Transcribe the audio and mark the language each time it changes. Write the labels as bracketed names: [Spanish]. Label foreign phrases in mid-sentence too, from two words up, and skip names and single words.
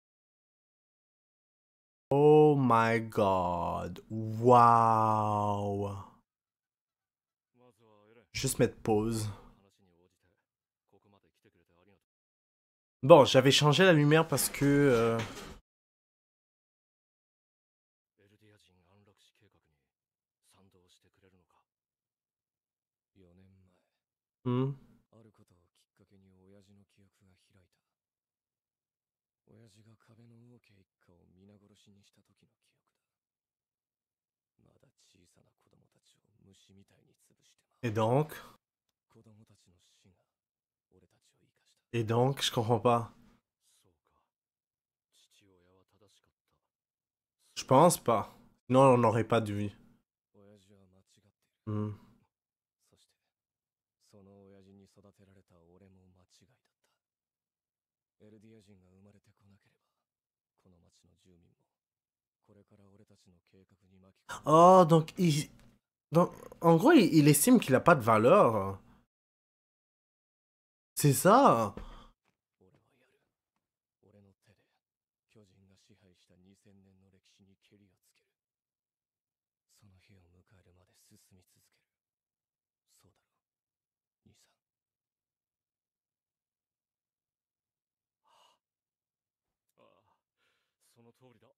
[English] Oh my god. [French] Wow. Juste mettre pause. Bon, j'avais changé la lumière parce que... hmm. [Japanese] あることをきっかけに親父の記憶が開いた。親父が壁の王家一家を皆殺しにした時の記憶だ。まだ小さな子供たちを虫みたいに潰してまう。 [French] Et donc? [Japanese] 子供たちの死が俺たちを生かした。 [French] Et donc? Je comprends pas. [Japanese] そうか。父親は正しかった。 [French] Je pense pas. Non, on n'aurait pas dû. [Japanese] 親父は間違っている。 Hmm. そしてその親父に育てられた俺も間違いだった。エルディア人が生まれてこなければこの町の住民もこれから俺たちの計画に巻き込まれる。 [French] Oh, donc, en gros, il estime qu'il a pas de valeur. C'est ça. [Japanese] 俺はやる。俺の手で巨人が支配した2000年の歴史にケリをつける。その日を迎えるまで進み続ける。そうだろう、兄さん。ああ、その通りだ。